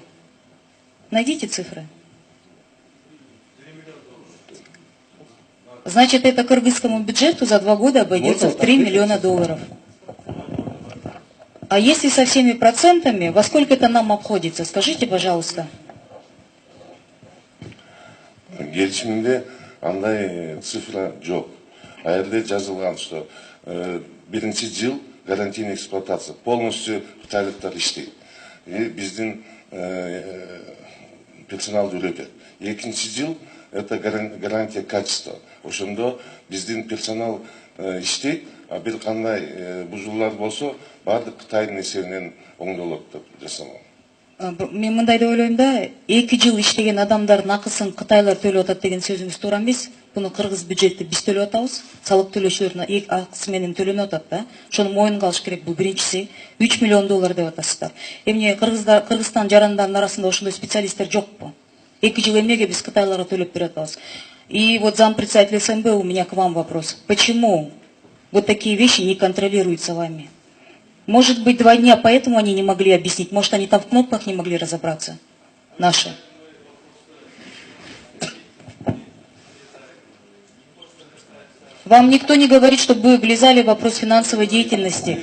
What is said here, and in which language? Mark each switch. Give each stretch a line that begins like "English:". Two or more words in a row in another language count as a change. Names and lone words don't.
Russian: Найдите цифры. Значит, это кыргызскому бюджету за 2 года обойдется в 3 миллиона долларов. А если со всеми процентами, во сколько это нам обходится? Скажите, пожалуйста.
Kyrgyz: Келишимде андай цифра жок. А жерде жазылган, что биринчи жыл
Russian: гарантийный эксплуатация, полностью
Kyrgyz: кытайлыктар иштейт. Биздин персонал үйрөтөт. Экинчи жыл
Russian: это гарантия качества.
Kyrgyz: Ошондо биздин персонал иштейт, а бир кандай бузуулар болсо баардык Кытайдын эсебинен оңдолот деп жасалган. Мен мындай деп ойлойм да, 2 жыл иштеген адамдардын акысын кытайлар төлөп атат деген сөзүңүз туура эмес. Буну кыргыз бюджетти биз төлөп атабыз, салык төлөөчүлөрдүн акысы менен төлөнүп атат да. Ошону моюнга алыш керек. Бул биринчиси 3 миллион доллар деп атасыздар. Эмне Кыргызстан жарандарынын арасында ошондой специалисттер жокпу? 2 жыл эмнеге биз кытайларга төлөп берип атабыз?
Russian: И вот зампредседатель СНБ, у меня к вам вопрос. Почему вот такие вещи не контролируются вами? Может быть, 2 дня, поэтому они не могли объяснить. Может, они там в кнопках не могли разобраться. Наши. Вам никто не говорит, чтобы вы влезали в вопрос финансовой деятельности.